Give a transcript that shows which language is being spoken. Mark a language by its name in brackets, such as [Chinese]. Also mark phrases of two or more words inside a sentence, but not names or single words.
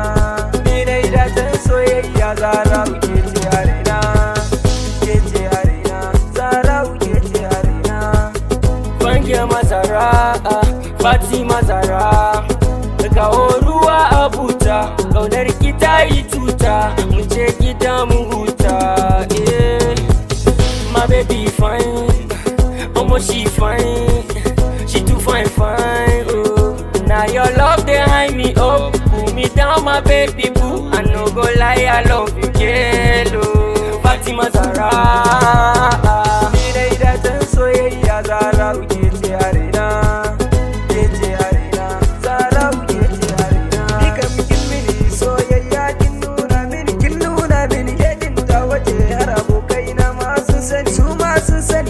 [Hausa] Ni dai da tan soyayya Zara uke ce a raina. Ke ce a raina, Zara uke ce a raina. Bange mazara, Fatima Zara. Kawo ruwa a buta, ƙaunar ki ta yi tuta. Mu je gida mu huta, eh. [Nigerian Pidgin] My baby fine, almost she fine. She too fine, fine, oh. Now your love they hide me up, pull me down, my baby boo. I no go lie, I love you, girl, oh. [Hausa] Fatima Zara. Ni dai da tan soyayya Zara uke ce a raina. Ke ce a raina, Zara uke ce a raina. Ni kam kin mini soyayya, kin nuna mini, ke din ta wace har abokaina ma sun sani, su ma sun sani.